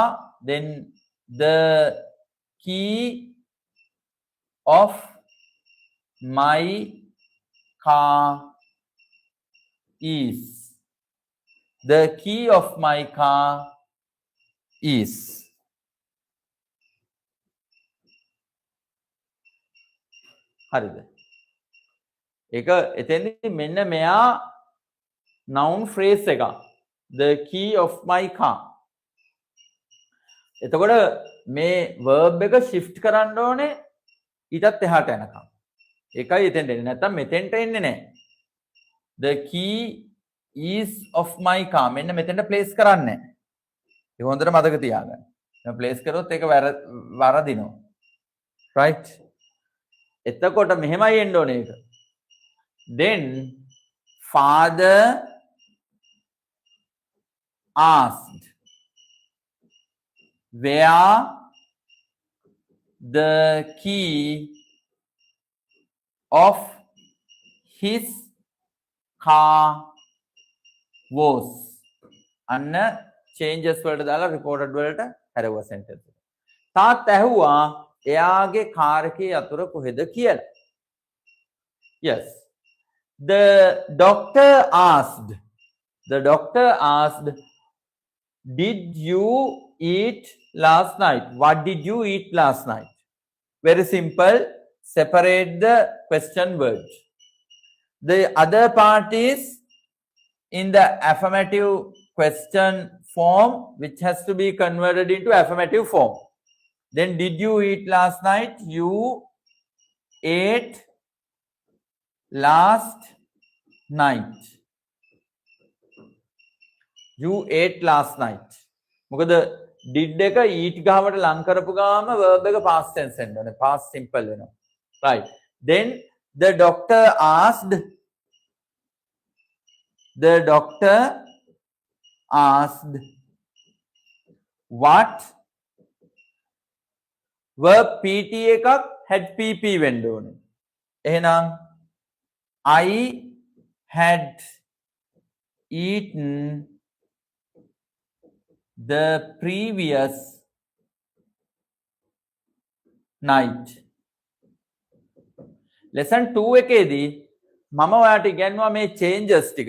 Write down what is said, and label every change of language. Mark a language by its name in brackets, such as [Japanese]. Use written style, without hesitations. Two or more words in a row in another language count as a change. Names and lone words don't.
[English] Then the key of my car is. The key of my car is. [Sinhala] හරිද? ඒක එතෙන්දී මෙන්න මෙයා [English] noun phrase [Sinhala] එක. [English] The key of my car. [Sinhala] එතකොට මේ verb එක shift කරන්න ඕනේ ඊටත් එහාට යනකම්. ඒකයි එතෙන්ට එන්නේ. නැත්තම් මෙතෙන්ට එන්නේ නැහැ. [English] The key is of my car. [Sinhala] මෙන්න මෙතෙන්ට place කරන්නේ නැහැ. ඒක හොඳට මතක තියාගන්න. දැන් place කරොත් ඒක වරදිනවා. Right? එතකොට මෙහෙමයි එන්න ඕනේ ඒක. [English] Then father asked where the key of his car was. [Sinhala] අන්න changes වලට දාලා reported වලට හැරෙවුවා sentence එක. තාත් ඇහුවා එයාගේ කාර් එකේ යතුර කොහෙද කියලා. [English] Yes. The doctor asked, did you eat last night? What did you eat last night? Very simple. Separate the question word. The other part is in the affirmative question form, which has to be converted into affirmative form. Then, did you eat last night? You ate last night. You ate last night. [Sinhala] මොකද did එක eat ගාවට ලං කරපු ගාම verb එක past tense වෙන්න ඕනේ. [English] Past simple වෙනවා. Right. Then the doctor asked what verb pt එකක් had pp [Sinhala] වෙන්න ඕනේ. එහෙනම් [English] I had eaten the previous night. [Sinhala] Lesson 2 එකේදී මම ඔයාලට ඉගෙනුවා මේ changes ටික.